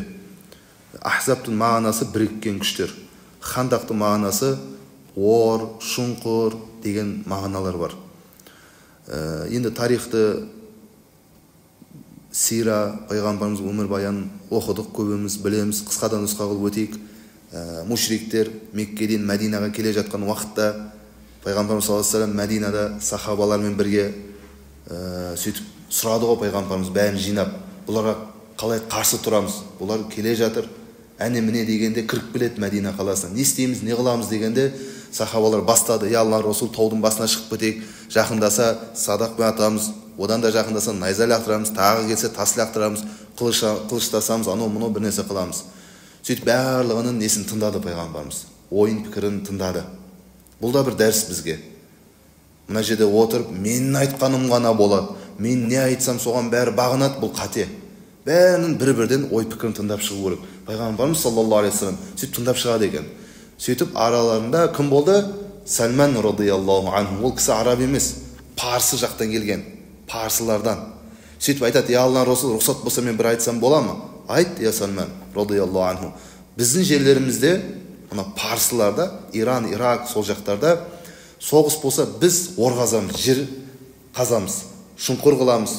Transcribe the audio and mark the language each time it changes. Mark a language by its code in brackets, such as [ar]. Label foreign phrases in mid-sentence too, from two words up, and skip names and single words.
[kk] Ахзабтың мағынасы біріккен күштер. Хандақтың мағынасы ор, шұңқыр деген мағыналар бар. Енді тарихты, сира, пайғамбарымыз өмірбаянын оқыдық, көбіміз білеміз. Қысқадан нұсқа қылып өтейік. Мушриктер Меккеден Мәдинаға келе жатқан уақытта пайғамбарымыз [ar] صلى الله عليه وسلم [kk] Мәдинада сахабалармен бірге сөйтіп сұрады ғой пайғамбарымыз бәрін жинап, бұларға қалай қарсы тұрамыз? Бұлар келе жатыр, әне міне дегенде кіріп келеді Мәдина қаласына. Не істейміз, не қыламыз дегенде сахабалар бастады: [ar] يا الله رسول, [kk] таудың басына шығып кетейік, жақындаса садақпен атамыз, одан да жақындаса найза лақтырамыз, тағы келсе тас лақтырамыз, қылыштасамыз, анау мұнау бір нәрсе қыламыз. Сөйтіп барлығының несін тыңдады пайғамбарымыз, ойын пікірін тыңдады. Бұл да бір дәріс бізге. Мына жерде отырып, менің айтқаным ғана болады, мен не айтсам соған бәрі бағынады, бұл қате. Бәрінің бір-бірден ой пікірін тыңдап шығу керек. Пайғамбарымыз [ar] صلى الله عليه وسلم [kk] сөйтіп тыңдап шығады екен. Сөйтіп араларында кім болды? Сәлман [ar] رضي الله عنه. [kk] Ол кісі араб емес, парсы жақтан келген, парсылардан. Сөйтіп айтады: [ar] يا الله رسول, [kk] рұқсат болса мен бір айтсам бола ма? Айт, я Сәлман [ar] رضي الله عنه. [kk] Біздің жерлерімізде, мына парсыларда, Иран, Ирак, сол жақтарда соғыс болса біз ор қазамыз, жер қазамыз, шұңқыр қыламыз.